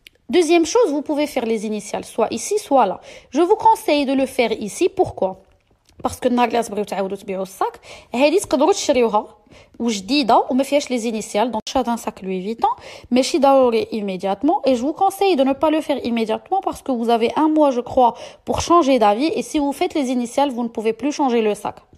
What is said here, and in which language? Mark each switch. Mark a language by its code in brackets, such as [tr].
[fr] Deuxième chose, vous pouvez faire les initiales soit ici soit là. Je vous conseille de le faire ici. Pourquoi? Parce que [ar] النهار اللي تبغيو تعاودوا تبيعوا الصاك هذه تقدروا تشريوها وجديده وما فيهاش [fr] les initiales. Donc [ar] شاد [fr] un sac Louis Vuitton [ar] ماشي ضروري [fr] immédiatement et je vous conseille de ne pas le faire immédiatement parce que vous avez un mois je crois pour changer d'avis et si vous faites les initiales vous ne pouvez plus changer le sac.